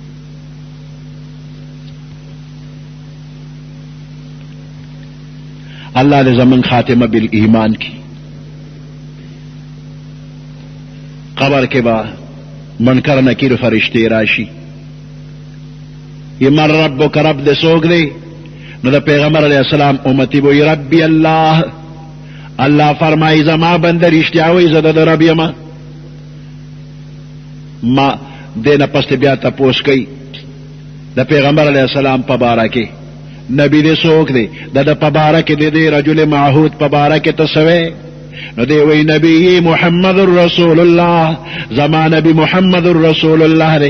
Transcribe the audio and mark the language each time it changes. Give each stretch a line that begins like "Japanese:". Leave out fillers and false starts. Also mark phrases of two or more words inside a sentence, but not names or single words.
Pashto: الله دې زمون خاتمه بالایمان کی. قبر کې با منکر نکیر فرشتے راشي، یہ
Arabic: من ربک،
Pashto: رب دې څوک دی؟ نو د پیغمبر
Arabic: علیہ السلام
Pashto: امتی بوئی
Arabic: ربی اللہ.
Pashto: اللہ فرمائی زما بنده رښتیا وایي زه د رب یم. ما دینه پس بیا تپوس کوي د پیغمبر
Arabic: علیہ السلام
Pashto: په باره کې، نبی دې څوک دی؟ د په باره کې د دې
Arabic: رجل معهود
Pashto: په باره کې ته څه وایې؟ نو دی وی نبی محمد رسول الله، زما نبی محمد رسول الله دی.